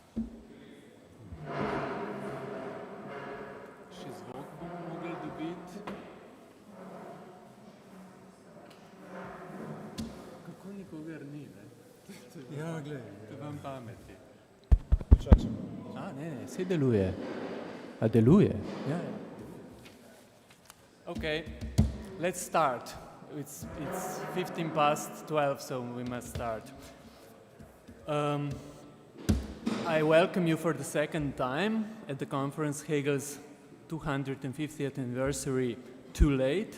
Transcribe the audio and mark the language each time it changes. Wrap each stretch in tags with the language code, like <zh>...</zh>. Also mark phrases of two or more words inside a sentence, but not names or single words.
<sl>Še zvok bomo mogli dobiti. Kako nikogar ni, ne? Ja, gledaj. To vam pameti. Čakamo. Ne, saj deluje. A deluje? Ja.</sl> <en>Okay, let's start. It's 15 past 12, so we must start. I welcome you for the second time at the conference Hegel's 250th anniversary, Too Late.</en>